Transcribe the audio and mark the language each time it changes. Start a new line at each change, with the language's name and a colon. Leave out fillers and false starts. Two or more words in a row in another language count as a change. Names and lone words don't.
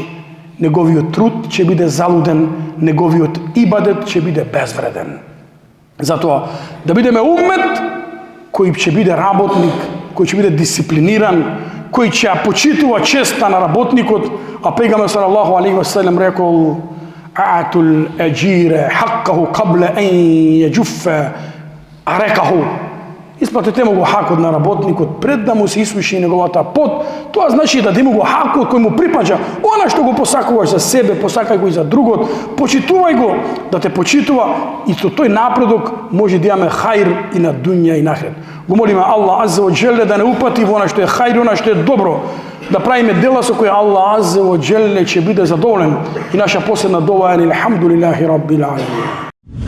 Macedonian: Неговиот труд ќе биде залуден, неговиот ибадет ќе биде безвреден. Затоа, да бидеме уммет кој ќе биде работник, кој ќе биде дисциплиниран, кој ќе ја почитува честа на работникот, а пејгамбер
Arabic: صلى الله عليه وسلم
Macedonian: рекол:
Arabic: "أعطوا الأجير حقه قبل أن يجف عرقه."
Macedonian: Исплатете му го хакот на работникот пред да му се исуши неговата пот. Тоа значи да му го хакот кој му припаѓа. Она што го посакуваш за себе, посакај го и за другот. Почитувај го да те почитува и со тој напредок може да имаме хајр и на дуња и на ахирет. Го молиме Аллах
Arabic: عز وجل
Macedonian: да не упати во она што е хајр, она што е добро. Да правиме дела со кои Аллах
Arabic: عز وجل
Macedonian: ќе биде задоволен. И наша последна дова е:
Arabic: "الحمد لله رب العالمين."